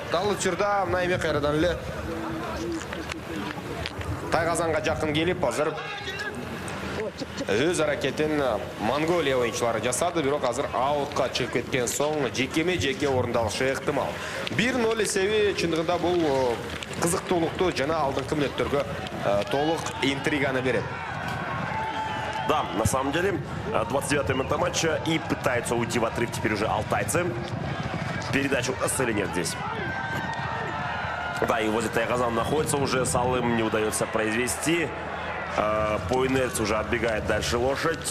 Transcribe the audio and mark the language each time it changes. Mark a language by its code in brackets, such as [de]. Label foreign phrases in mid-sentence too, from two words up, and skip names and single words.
[ky] Ал учурда мына эми кайрадан эле Тайгазанга жакын келип азыр өз аракетин Монголия оюнчулары жасады. Бирок азыр аутка чыгып кеткен соң жекеме-жеке орундалышы ыктымал. 1-0 эсеби чындыгында бул кызыктуулукту жана алдыңкы мүнөттөргө толук интриганы берет. [ru] Да, на самом деле, 29-я минута матча, и пытаются уйти в отрыв теперь уже алтайцы. Передачу или нет здесь. Да, и возле Тайгазан находится уже, Салым не удается произвести. По инерции уже отбегает дальше лошадь.